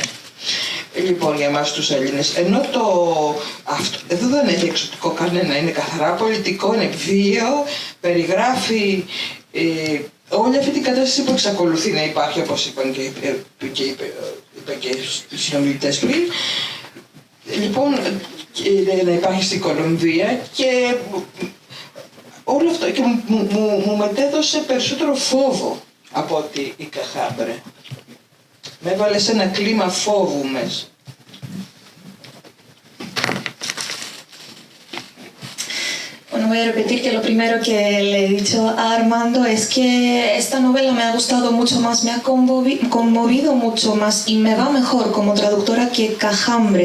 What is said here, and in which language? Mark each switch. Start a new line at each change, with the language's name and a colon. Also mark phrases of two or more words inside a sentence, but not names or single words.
Greek: Λοιπόν, για εμάς τους Έλληνες. Ενώ εδώ δεν έχει εξωτικό κανένα, είναι καθαρά πολιτικό, είναι βίαιο, περιγράφει όλη αυτή την κατάσταση που εξακολουθεί να υπάρχει, όπως είπαν και οι συνομιλητές πριν. Λοιπόν, να υπάρχει στην Κολομβία και όλο αυτό και μου μετέδωσε περισσότερο φόβο από ότι η Καχάμπρε. Με έβαλε σε ένα κλίμα φόβου μέσα.
Spanish: Bueno, voy a repetir que lo primero que le he dicho a Armando es que esta novela me ha gustado mucho más, me ha conmovido mucho más y me va mejor como traductora que Cahambre.